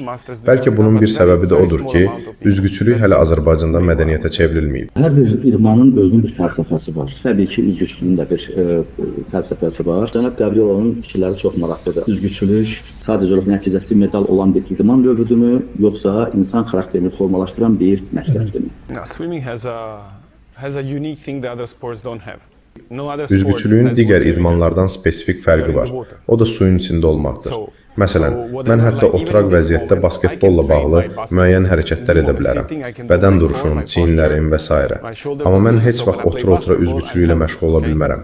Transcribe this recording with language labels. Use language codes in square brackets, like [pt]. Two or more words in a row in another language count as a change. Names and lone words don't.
[az] Bəlkə bunun bir səbəbi də odur ki, üzgüçülük hələ Azərbaycanda mədəniyyətə çevrilməyib. Hər bir idmanın özünün bir fəlsəfəsi var. Təbii ki, üzgüçülüyün də bir fəlsəfəsi var. Cənab Gabriolonun fikirləri çox maraqlıdır. Üzgüçülük sadəcə olaraq nəticəsi medal olan bir idman növüdürmü, yoxsa insan xarakterini formalaşdıran bir məktəbdirmi? [en] Swimming has a unique thing that other sports don't have. [az] Üzgüçülüyün digər idmanlardan spesifik fərqi var. O da suyun içində olmaqdır. Məsələn, mən hətta oturaq vəziyyətdə basketbolla bağlı müəyyən hərəkətlər edə bilərəm. Bədən duruşum, çiyinlərim və s. Amma mən heç vaxt otura-otura üzgüçülük ilə məşğul ola bilmərəm.